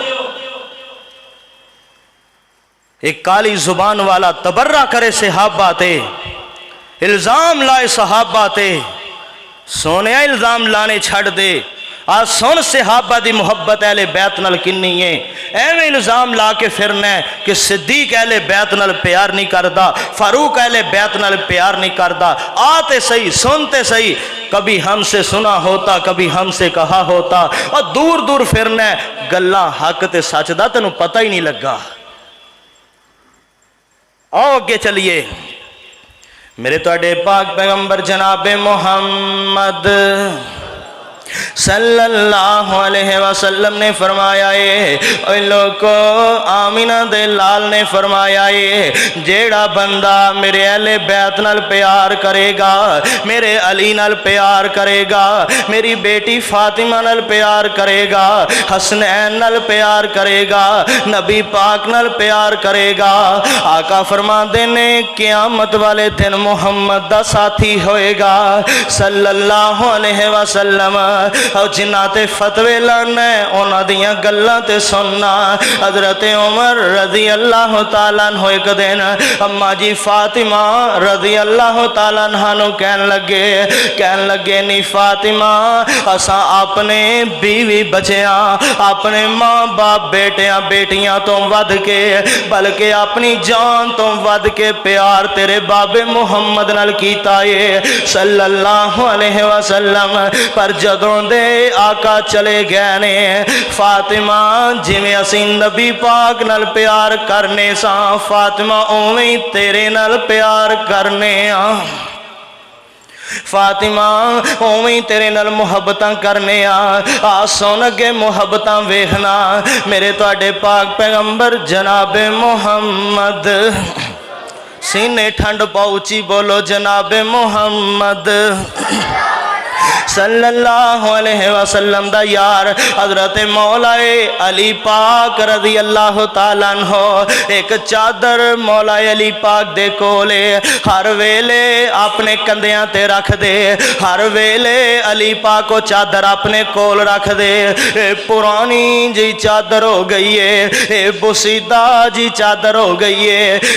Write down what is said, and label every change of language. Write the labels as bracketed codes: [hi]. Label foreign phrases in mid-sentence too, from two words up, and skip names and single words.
[pa] ایک کالی زبان والا تبرا کرے صحابہ تے، الزام لائے صحابہ تے. سونے الزام لانے چھڈ دے. آج سن صحابہ دی محبت اہلے بیت نال کنی ہے. ایویں الزام لا کے پھرنا ہے کہ صدیق اہلے بیت نال پیار نہیں کرتا، فاروق اہلے بیت نال پیار نہیں کرتا. [ur] آتے سہی، سنتے سہی. کبھی ہم سے سنا ہوتا، کبھی ہم سے کہا ہوتا. [pa] اور دور دور پھرنا ہے, گلاں حق تے سچ دا تینوں پتا ہی نہیں لگا. آؤ اگے چلیے. میرے تہاڈے پاک پیغمبر جنابے محمد [ar] صلى الله عليه وسلم [pa] نے فرمایا ہے، لوگو آمنہ دے لال نے فرمایا ہے، جیہڑا بندہ میرے اہلے بیت نال پیار کرے گا، میرے علی نال پیار کرے گا، میری بیٹی فاطمہ نال پیار کرے گا، حسنین نال پیار کرے گا، نبی پاک نال پیار کرے گا. آقا فرماتے نے قیامت والے دن محمد دا ساتھی ہوئے گا [ar] صلى الله عليه وسلم. [pa] اور جناں تے فتوے لانا اوہناں دیاں گلاں تے سننا. حضرت عمر [ar] رضي الله تعالى عنه [pa] ایک دن اماں جی فاطمہ [ar] رضي الله تعالى عنها [pa] نوں کہن لگے نی فاطمہ، اساں اپنے بیوی بچیاں، اپنے ماں باپ، بیٹیاں بیٹیاں تو ودھ کے، بلکہ اپنی جان تو ودھ کے پیار تیرے بابے محمد نال کیتا ہے [ar] صلى الله عليه وسلم. [pa] پر جدوں دے آقا چلے گئے نے فاطمہ، جویں اسیں نبی پاک نال پیار کرنے سا، فاطمہ اویں تیرے نال پیار کرنے آ. فاطمہ اویں تیرے نال محبتاں کرنے آ. سن اگے محبتاں ویکھنا. میرے تہاڈے پاک پیغمبر جنابے محمد، سینے ٹھنڈ پاؤچی بولو جنابے محمد [ar] صلى الله عليه وسلم [pa] دا یار حضرت مولائے علی پاک [ar] رضي الله تعالى عنه. [pa] ایک چادر مولائے علی پاک دے کولے ہر ویلے اپنے کندھیاں تے رکھ دے، ہر ویلے علی پاک کو چادر اپنے کول رکھ دے. پرانی جی چادر ہو گئی ہے، بوسیدہ جی چادر ہو گئی ہے.